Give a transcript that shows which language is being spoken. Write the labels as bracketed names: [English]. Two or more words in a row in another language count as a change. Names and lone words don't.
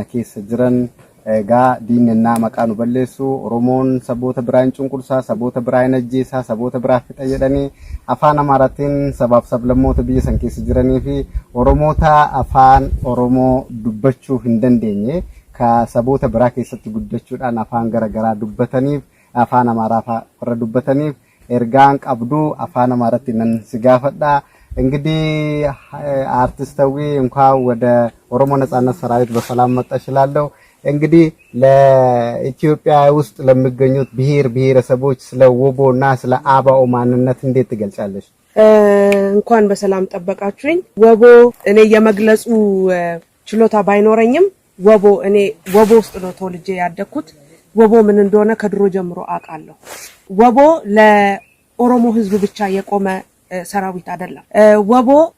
[Oromo] keessa jiran egaa diinennaa maqaa nu balleessu Oromoon saboota biraa hin cunqursaa, saboota biraa hin ajjeesaa, saboota biraa fixa jedhanii afaan Amaaraatiin sabaaf sablammoota biyya san keessa jiranii fi Oromoota afaan Oromoo dubbachuu hin dandeenye ka saboota biraa keessatti guddachuudhaan afaan garaagaraa dubbataniif afaan Amaaraa warra dubbataniif ergaan qabdu afaan Amaaraatti nan si gaafadha. [Amharic] እንግዲህ አርቲስታዊ እንኳን ወደ ኦሮሞ ነጻነት ሰራዊት በሰላም መጣሽ እላለሁ። እንግዲህ ለኢትዮጵያ ውስጥ ለሚገኙት ብሔረሰቦች ስለ ወቦና ስለ አባኦ ማንነት እንዴት ትገልጫለሽ? እንኳን በሰላም ጠበቃችሁኝ። ወቦ እኔ የመግለጹ ችሎታ ባይኖረኝም እኔ ወቦ ውስጥ ነው ተወልጄ ያደኩት። ወቦ ምን እንደሆነ ከድሮ ጀምሮ አውቃለሁ። ወቦ ለኦሮሞ ህዝብ ብቻ የቆመ ሰራዊት አይደለም። ወቦ